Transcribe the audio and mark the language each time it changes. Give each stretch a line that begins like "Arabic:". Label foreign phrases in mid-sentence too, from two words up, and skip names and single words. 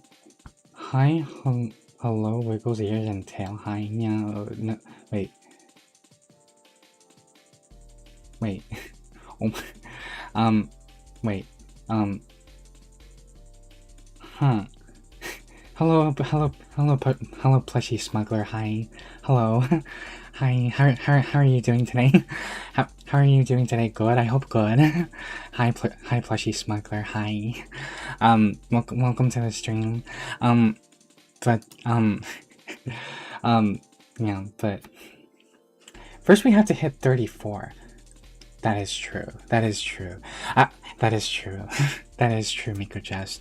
English: Hi, hello, Wiggles ears and tail. Hi, yeah, no, wait. Oh, wait, huh. Hello, plushy smuggler, hi. Hello. Hi, how are you doing today? How are you doing today? Good, I hope good. Hi, plushy smuggler, hi. Welcome to the stream. But, yeah, but first we have to hit 34. That is true. That is true, Miko Jazz.